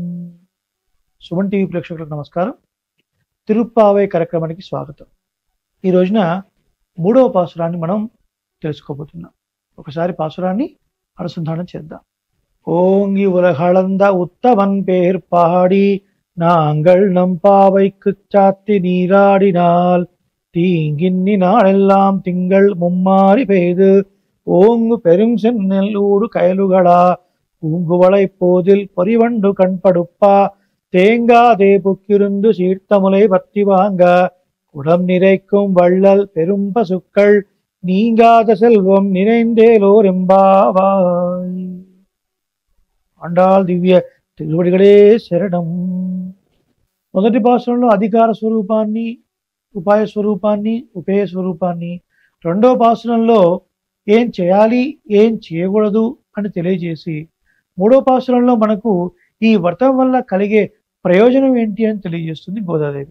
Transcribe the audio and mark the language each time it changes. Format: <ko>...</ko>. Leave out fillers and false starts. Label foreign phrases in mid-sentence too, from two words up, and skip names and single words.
<te>సుమన్ టీవీ ప్రేక్షకులకు నమస్కారం. తిరుప్పావై కార్యక్రమానికి స్వాగతం. ఈ రోజున మూడవ పాసురాన్ని మనం తెలుసుకోబోతున్నాం. ఒకసారి పాసురాన్ని అనుసంధానం చేద్దాం.</te> <ta>ஓங்கி உலகளந்த உத்தமன் பேர் பாடி நாங்கள் நம்பாவைக்கு சாத்தி நீராடினால் தீங்கின்னி நாளெல்லாம் திங்கள் மும்மாறி பெய்து ஓங்கு பெரும் சென்னல் ஊடு கயலுகளா பூங்குவளை போதில் பொறிவண்டு கண்படுப்பா தேங்காதே புக்கிருந்து சீர்த்தமுலை பத்தி வாங்க குடம் நிறைக்கும் வள்ளல் பெரும் பசுக்கள் நீங்காத செல்வம் நிறைந்தேலோர் எம்பாவாய்.</ta> <te>ஆண்டாள் దివ్య తిరువడిగడే శరణం. మొదటి పాసురంలో అధికార స్వరూపాన్ని, ఉపాయ స్వరూపాన్ని, ఉపేయ స్వరూపాన్ని, రెండవ పాసురంలో ఏం చేయాలి ఏం చేయకూడదు అని తెలియజేసి, మూడో పాసురంలో మనకు ఈ వ్రతం వల్ల కలిగే ప్రయోజనం ఏంటి అని తెలియజేస్తుంది గోదాదేవి.</te>